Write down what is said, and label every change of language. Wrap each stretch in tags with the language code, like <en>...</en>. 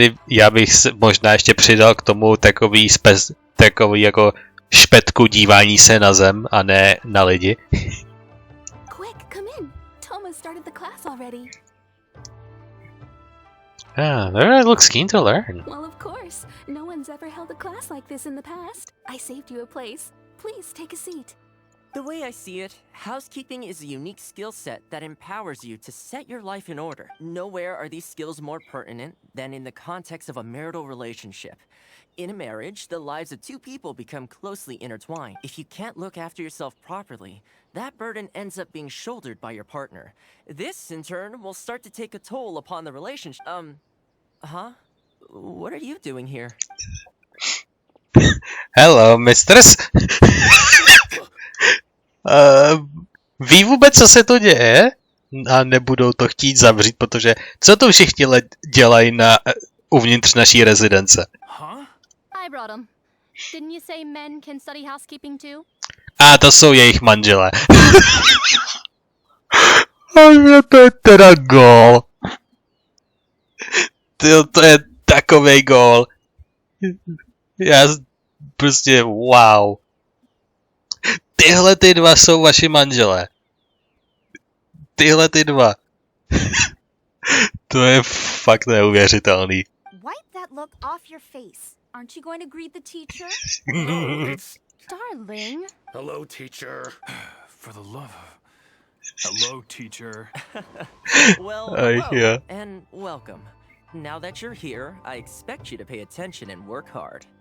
<cs>Já bych se možná ještě přidal k tomu takový jako špetku dívání se na zem a ne na lidi.</cs> <en>Quick, come in. Thoma started the class already. There looks keen to learn. Well, of course. No one's ever held a class like this in the past. I saved you a place. Please take a seat. The way I see it, housekeeping is a unique skill set that empowers you to set your life in order. Nowhere are these skills more pertinent than in the context of a marital relationship. In a marriage, the lives of two people become closely intertwined. If you can't look after yourself properly, that burden ends up being shouldered by your partner. This, in turn, will start to take a toll upon the relationship. What are you doing here? Hello, mistress.</en> <cs>Ví vůbec, co se to děje? A nebudou to chtít zavřít, protože co to všichni dělají uvnitř naší rezidence?</cs> <en>I brought him. Didn't you say men can study housekeeping too?</en> <cs>A to jsou jejich manželé. A to je teda gól. To je takovej gól. Já prostě wow. Tyhle ty dva jsou vaši manželé. Tyhle ty dva. To je fakt neuvěřitelný.</cs> <en>Wipe that look off your face. Aren't you going to greet the teacher? No, it's... Darling. Hello, teacher. For the love of... Hello, teacher. Well, Yeah. hello, and welcome. Now that you're here, I expect you to pay attention and work hard.</en>